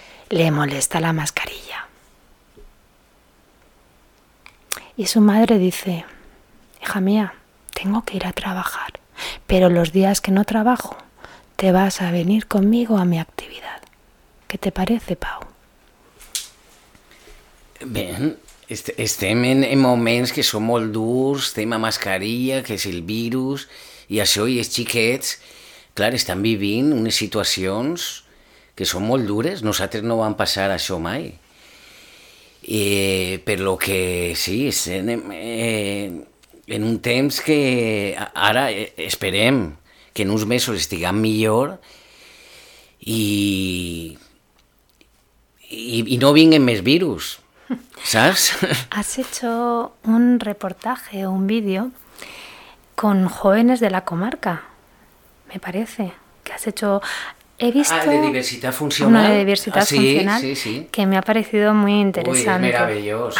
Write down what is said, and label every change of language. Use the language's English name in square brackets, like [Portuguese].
[Spanish] Le molesta la mascarilla. Y su madre dice, hija mía, tengo que ir a trabajar, pero los días que no trabajo, te vas a venir conmigo a mi actividad. ¿Qué te parece, Pau? Bien. [Catalan] Estem en moments que són molt durs, estem a mascarilla, que és el virus, i això, i els xiquets, clar, estan vivint unes situacions que són molt dures. Nosaltres no vam passar això mai. Per lo que sí, estem en un temps que ara esperem que en uns mesos estiguem millor i no vinguin més virus. [Spanish] ¿Sabes? Has hecho un reportaje o un vídeo con jóvenes de la comarca, me parece. Que has hecho. He visto. De diversidad funcional. Una de diversidad funcional. Sí, sí. Que me ha parecido muy interesante. Uy, es maravilloso.